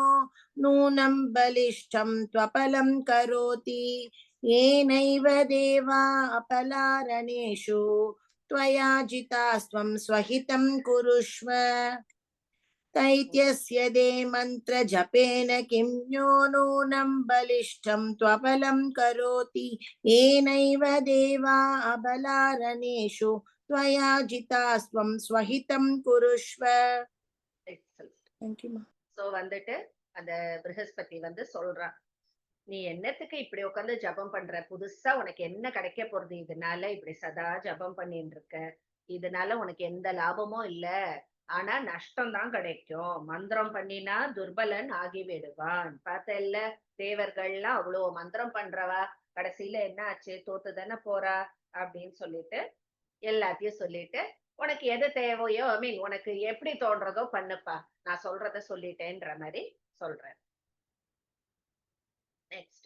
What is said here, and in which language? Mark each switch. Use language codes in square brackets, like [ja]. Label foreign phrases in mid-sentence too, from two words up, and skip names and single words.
[sa] नूनं बलिष्ठं त्वबलं करोति येनैव देवा अपलारणेषु त्वया जितास्त्वं स्वहितं कुरुष्व दैत्यस्य ते मन्त्रजपेन किं यो नूनं बलिष्ठं त्वबलं करोति येनैव देवा अबलारणेषु त्वया जितास्त्वं स्वहितं कुरुष्व. [ta] சோ வந்துட்டு அந்த ப்ரஹஸ்பதி வந்து சொல்றான் நீ என்னத்துக்கு இப்படி உட்காந்து ஜபம் பண்ற புதுசா உனக்கு என்ன கிடைக்க போறது இதனால இப்படி சதா ஜபம் பண்ணிட்டு இருக்க இதனால உனக்கு எந்த லாபமும் இல்ல ஆனா நஷ்டம் தான் கிடைக்கும் மந்திரம் பண்ணினா துர்பலன் ஆகி விடுவான் பார்த்தல்ல தேவர்கள்லாம் அவ்வளவு மந்திரம் பண்றவா கடைசியில என்ன ஆச்சு தோத்து தானே போறா அப்படின்னு சொல்லிட்டு எல்லாத்தையும் சொல்லிட்டு உனக்கு எது தேவையோ [en] I mean [ta] உனக்கு எப்படி தோன்றதோ பண்ணுப்பா நான் சொல்றத சொல்லிட்டேன்ற மாதிரி சொல்றேன் நெக்ஸ்ட்